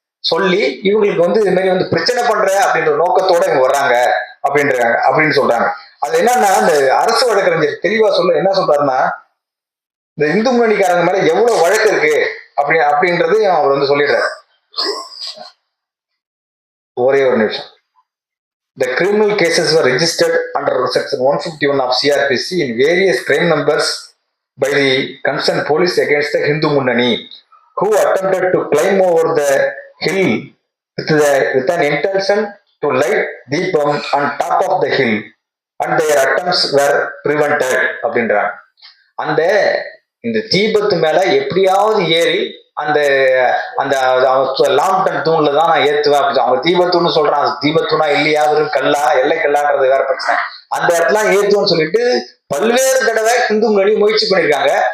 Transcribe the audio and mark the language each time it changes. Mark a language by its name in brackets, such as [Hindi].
[Tamil] சொல்லி இவங்களுக்கு வந்து இது மாதிரி வந்து பிரச்சனை பண்ற அப்படின்ற நோக்கத்தோட இவங்க வர்றாங்க அப்படின்னு சொல்றாங்க. அது என்னன்னா, இந்த அரசு வழக்கறிஞர் தெளிவா என்ன சொல்றாருன்னா, இந்த இந்து முன்னணிக்காரங்க மேல எவ்வளவு வழக்கு இருக்கு அப்படின்றது அவர் வந்து சொல்லிடுறாரு. ஒரே ஒரு நிமிஷம். [English] The criminal cases were registered under section 151 of CRPC in various crime numbers by the concerned police against the Hindu Munnani, who attempted to climb over the hill with an intention to light Deepam on top of the hill, and their attempts were prevented [Tamil] அப்படின்றாங்க. அந்த இந்த தீபத்து மேல எப்படியாவது ஏறி அந்த அந்த Lambton தூண்ல தான் நான் ஏத்துவேன் அப்படி அவங்க தீபத்தூன்னு சொல்றாங்க. தீபத்தூணா இல்லையா, வெறும் கல்லா, எல்லை கல்லான்றது வேற பிரச்சனை. அந்த இடத்துல ஏத்துவோம்னு சொல்லிட்டு பல்வேறு தடவை இந்து முன்னணி முயற்சி பண்ணிருக்காங்க.